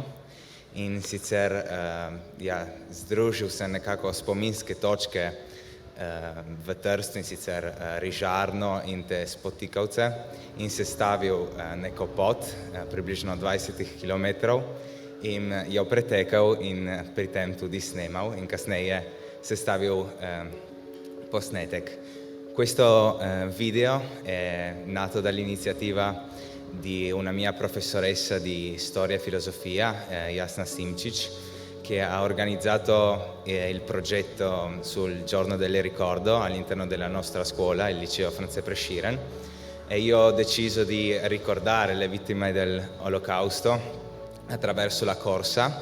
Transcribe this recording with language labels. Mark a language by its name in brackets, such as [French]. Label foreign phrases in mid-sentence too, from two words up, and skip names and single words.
[Slovenian] In sicer združil sem nekako spominske točke v Trstu, in sicer Rižarno in te Spotikavce, in sestavil neko pot približno 20 km in jo pretekel in pri tem tudi snemal in kasneje sestavil posnetek. [Italian] Questo video è nato dall'iniziativa di una mia professoressa di storia e filosofia, Jasna Simčić, che ha organizzato il progetto sul giorno del ricordo all'interno della nostra scuola, il liceo Franze Presciren, e io ho deciso di ricordare le vittime dell'Olocausto attraverso la corsa.